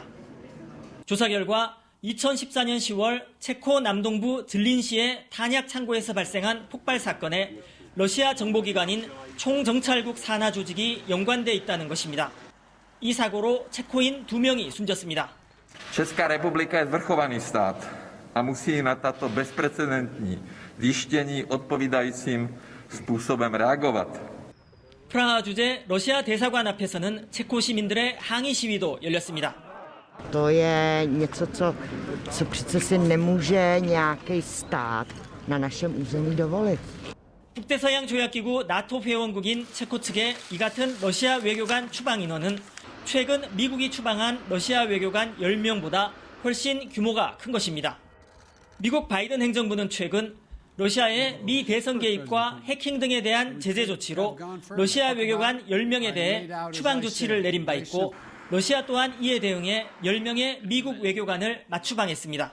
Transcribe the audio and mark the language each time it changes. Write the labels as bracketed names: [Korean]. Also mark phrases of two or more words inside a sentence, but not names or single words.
[Korean] 조사 결과 2014년 10월 체코 남동부 들린시의 탄약 창고에서 발생한 폭발 사건에 러시아 정보기관인 총정찰국 산하 조직이 연관돼 있다는 것입니다. 이 사고로 체코인 2명이 숨졌습니다. [Czech] Česká republika je zvrchovaný stát a musí na tato bezprecedentní zjištění odpovídajícím způsobem reagovat. [Korean] 프라하 주재 러시아 대사관 앞에서는 체코 시민들의 항의 시위도 열렸습니다. [Czech] To je něco, co přece si nemůže nějaký stát na našem území dovolit. [Korean] 북대서양 조약기구 나토 회원국인 체코 측의 이 같은 러시아 외교관 추방 인원은 최근 미국이 추방한 러시아 외교관 10명보다 훨씬 규모가 큰 것입니다. 미국 바이든 행정부는 최근 러시아의 미 대선 개입과 해킹 등에 대한 제재 조치로 러시아 외교관 10명에 대해 추방 조치를 내린 바 있고, 러시아 또한 이에 대응해 10명의 미국 외교관을 맞추방했습니다.